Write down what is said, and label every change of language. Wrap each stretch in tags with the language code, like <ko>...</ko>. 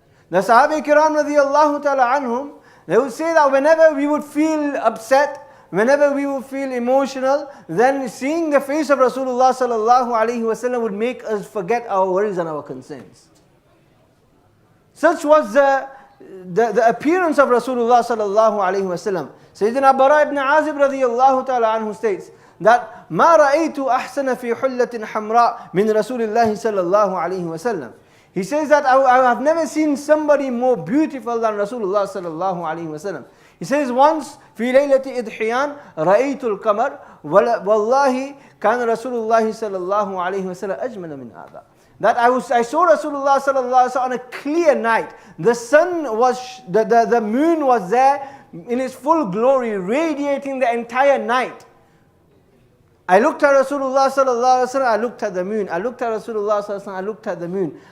<en>The Sahaba Kiram radiyallahu ta'ala anhum, they would say that whenever we would feel upset, whenever we would feel emotional, then seeing the face of Rasulullah sallallahu alayhi wasallam would make us forget our worries and our concerns. Such was the appearance of Rasulullah sallallahu alayhi wasallam. Sayyidina Bara ibn Azib radiyallahu ta'ala anhu states that</en> <ar>مَا رَأَيْتُ أَحْسَنَ فِي حُلَّةٍ حَمْرَاءٍ مِنْ رَسُولِ اللَّهِ صَلَّى اللَّهُ عَلَيْهِ وَسَلَّمَ.</ar> <en>He says that I have never seen somebody more beautiful than Rasulullah sallallahu alayhi wasallam. He says once,</en> <ar>في ليلة إضحيان رأيت القمر والله كان رسول الله صلى الله عليه وسلم أجمل من هذا.</ar> <en>That I saw Rasulullah sallallahu alaihi wasallam on a clear night. The sun was, the moon was there in its full glory, radiating the entire night. I looked at Rasulullah sallallahu alaihi wasallam, I looked at the moon. I looked at Rasulullah sallallahu alaihi wasallam, I looked at the moon.</en>